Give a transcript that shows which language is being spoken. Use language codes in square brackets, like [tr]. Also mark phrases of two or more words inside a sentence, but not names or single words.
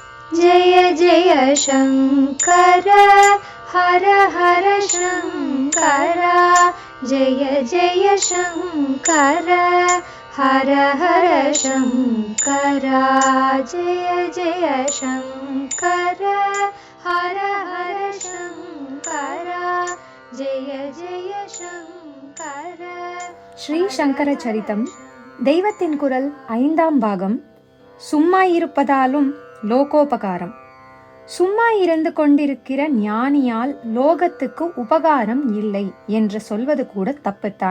[sa] जय जय शङ्कर हर हर शङ्कर जय जय शङ्कर हर हर शङ्कर जय जय शङ्कर हर हर शङ्कर जय जय शङ्कर. [ta] ஸ்ரீ சங்கர சரிதம் தெய்வத்தின் குரல் 5ஆம் பாகம். சும்மா இருப்பதாலும் லோகோபகாரம். சும்மா இருந்து கொண்டிருக்கிற ஞானியால் லோகத்துக்கு உபகாரம் இல்லை என்று சொல்வது கூட தப்புத்தான்.